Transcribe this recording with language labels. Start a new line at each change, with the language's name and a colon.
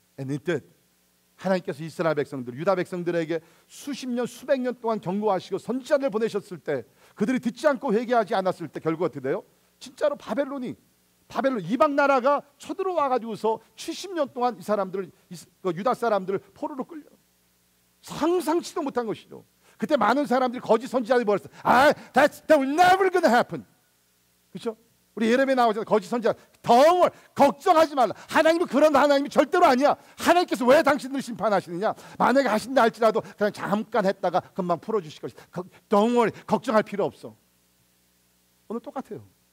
Korean: 이 뜻 하나님께서 이스라엘 백성들, 유다 백성들에게 수십 년, 수백 년 동안 경고하시고 선지자를 보내셨을 때 그들이 듣지 않고 회개하지 않았을 때 결국 어떻게 돼요? 진짜로 바벨론 이방 나라가 쳐들어와 가지고서 70년 동안 이 사람들을 유다 사람들을 포로로 끌려 상상치도 못한 것이죠. 그때 많은 사람들이 거짓 선지자들이 뭐랬어?
English: That will never gonna happen.
Korean: 그렇죠? 우리 예레미야 나오잖아요. 거짓 선지자. 덩을 걱정하지 말라. 하나님은 그런 하나님이 절대로 아니야. 하나님께서 왜 당신들을 심판하시느냐? 만약에 하신다 할지라도 그냥 잠깐 했다가 금방 풀어주실 것이다. 덩을 걱정할 필요 없어. 오늘 똑같아요.